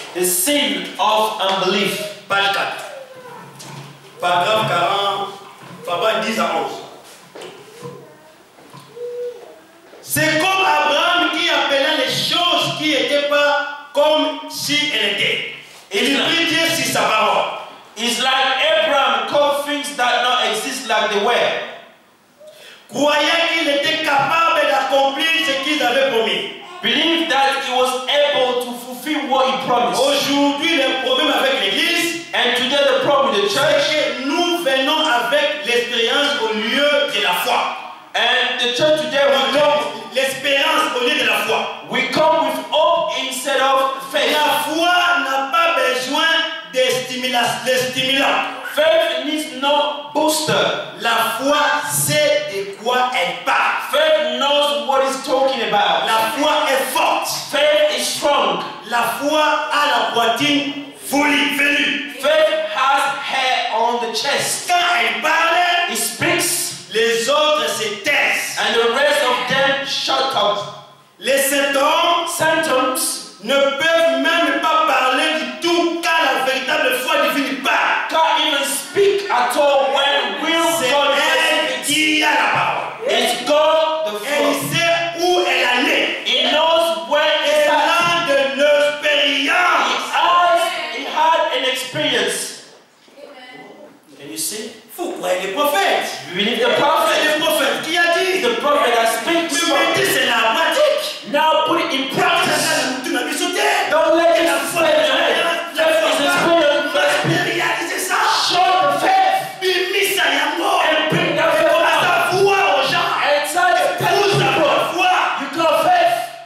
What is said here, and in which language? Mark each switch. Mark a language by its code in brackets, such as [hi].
[en] The sin of unbelief. [fr] Page 4. Paragraphe 40. Paragraphe 10 à 11. C'est comme Abraham qui appelait les choses qui n'étaient pas comme si elles étaient. Et il prit Dieu sur sa parole. [en] It's like Abraham called things that don't exist like they were. [fr] Croyait qu'il était capable d'accomplir ce qu'ils avaient promis. [en] Believe that he was able to fulfill what he promised. [fr] Aujourd'hui, le problème avec l'Église, [en] and today the problem with the church, [fr] c'est que nous venons avec l'expérience au lieu de la foi. [en] And the church today we come [fr] l'espérance au lieu de la foi. [en] We come with hope instead of faith. [fr] La foi n'a pas besoin de stimulant. [en] Faith needs no booster. [fr] La foi sait de quoi elle parle. [en] Faith knows what it's talking about. [fr] La foi est forte. [en] Faith is strong. [fr] La foi a la poitrine velue. [en] Faith has hair on the chest. [fr] Quand elle parle, [en] it speaks. [fr] Les autres se taisent. [en] And the rest of them shut up. [fr] Les symptômes ne peuvent même pas parler du tout car la véritable foi divine parle. [en] Can't even speak at all when real God speaks. [fr] Qui a la parole. [en] It's God the Father. [fr] Et il sait où elle en est. [en] He knows where it's at. [fr] Il a de l'expérience. [en] He had an experience. Can you see? [fr] Vous croyez les prophètes. [en] You believe the prophet? [fr] C'est le prophète qui a dit. [en] The prophet that speaks. [fr] Mais c'est la pratique. [en] Now put it in practice. Don't let it fall in your head. Faith is experience. Show the faith. And bring that faith out. And tell people you got faith.